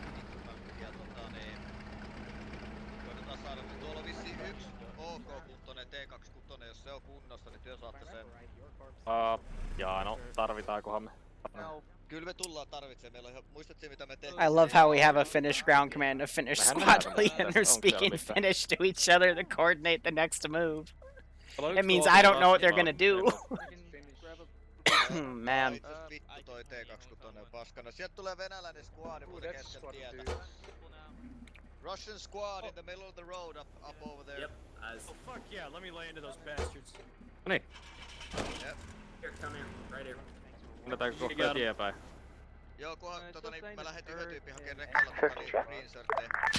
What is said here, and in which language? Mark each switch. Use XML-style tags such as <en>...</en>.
<fi>Tuolla on vissiin yksi OK-kuntoinen T26, jos se on kunnossa, niin työ saatte sen. Jaa, no tarvitaankohan me? Kyllä me tullaan tarvitsemaan. Meillä on ihan, muistatko mitä me tehtiin?</fi> <en>I love how we have a Finnish ground command, a Finnish squad lead, and they're speaking Finnish to each other to coordinate the next move. It means I don't know what they're gonna do. Man.</en> <fi>Vittu toi T26 paskana. Sieltä tulee venäläinen squad muuten keskellä tietä.</fi> <en>Russian squad in the middle of the road up over there. Yep. Oh fuck yeah, let me lay into those bastards.</en> <fi>Noniin.</fi> <en>Yep. Here, come here. Right here.</en> <fi>Annetaanko kohta eteenpäin? Joo, kunhan mä lähdin yhden tyypin hakemaan rekalla reinserttejä.</fi>